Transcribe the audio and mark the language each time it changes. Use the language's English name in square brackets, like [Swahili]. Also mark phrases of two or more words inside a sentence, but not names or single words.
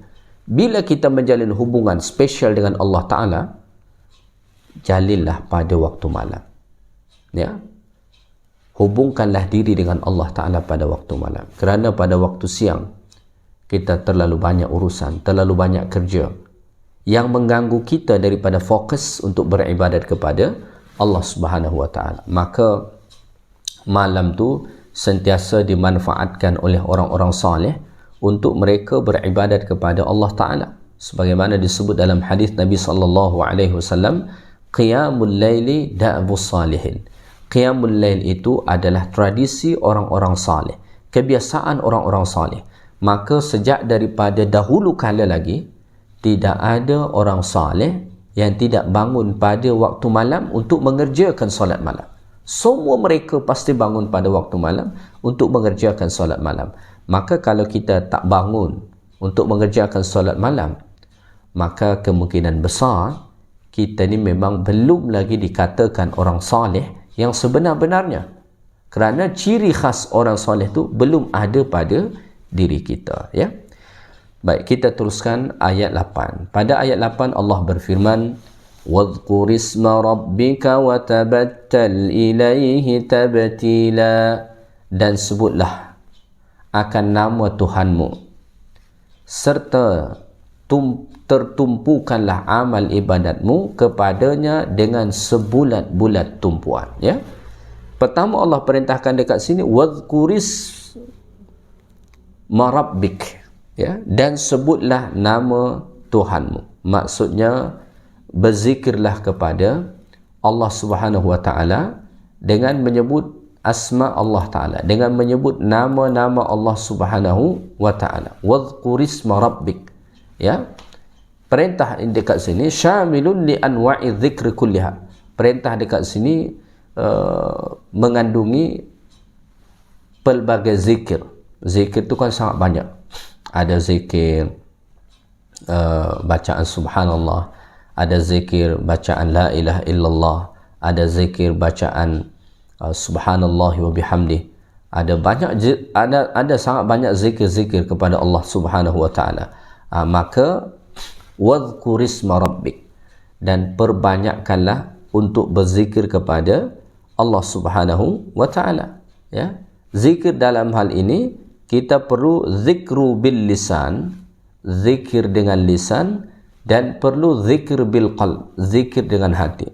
[Malay] Bila kita menjalin hubungan spesial dengan Allah Ta'ala, jalinlah pada waktu malam, ya. Hubungkanlah diri dengan Allah Ta'ala pada waktu malam. Kerana pada waktu siang kita terlalu banyak urusan, terlalu banyak kerja yang mengganggu kita daripada fokus untuk beribadat kepada Allah [Arabic] سبحانه وتعالى. [Malay] Maka malam tu sentiasa dimanfaatkan oleh orang-orang saleh untuk mereka beribadat kepada Allah Ta'ala. Sebagaimana disebut dalam hadis Nabi [Arabic] صلى الله عليه وسلم, قيام الليل دأب الصالحين. قيام الليل [Malay] itu adalah tradisi orang-orang saleh, kebiasaan orang-orang saleh. Maka sejak daripada dahulu kala lagi, tidak ada orang saleh yang tidak bangun pada waktu malam untuk mengerjakan solat malam. Semua mereka pasti bangun pada waktu malam untuk mengerjakan solat malam. Maka kalau kita tak bangun untuk mengerjakan solat malam, maka kemungkinan besar kita ni memang belum lagi dikatakan orang saleh yang sebenar-benarnya. Kerana ciri khas orang saleh tu belum ada pada diri kita, ya. Baik, kita teruskan ayat 8. Pada ayat 8 Allah berfirman, [Arabic] واذكر اسم ربك وتبتل إليه تبتيلا, [Malay] dan sebutlah akan nama Tuhanmu serta tertumpukanlah amal ibadatmu kepadanya dengan sebulat-bulat tumpuan, ya. Pertama Allah perintahkan dekat sini [Arabic] واذكر اسم ربك, [Malay] ya, dan sebutlah nama Tuhanmu. Maksudnya berzikirlah kepada Allah [Arabic] سبحانه وتعالى [Malay] dengan menyebut asma Allah Ta'ala, dengan menyebut nama-nama Allah [Arabic] سبحانه وتعالى. واذكر اسم ربك, ya. [Malay] Perintah dekat sini [Arabic] شامل لأنواع الذكر كلها. [Malay] Perintah dekat sini mengandungi pelbagai zikir. Zikir tu kan sangat banyak. Ada zikir bacaan subhanallah, ada zikir bacaan [Arabic] لا إله إلا الله, [Malay] ada zikir bacaan [Arabic] سبحان الله وبحمده. [Malay] Ada sangat banyak zikir-zikir kepada Allah [Arabic] سبحانه وتعالى. [Malay] Maka [Arabic] واذكر اسم ربك, [Malay] dan perbanyakkanlah untuk berzikir kepada Allah [Arabic] سبحانه وتعالى, [Malay] ya. Zikir dalam hal ini kita perlu [Arabic] ذكر باللسان, [Malay] zikir dengan lisan, dan perlu zikir [Arabic] بالقلب, [Malay] zikir dengan hati.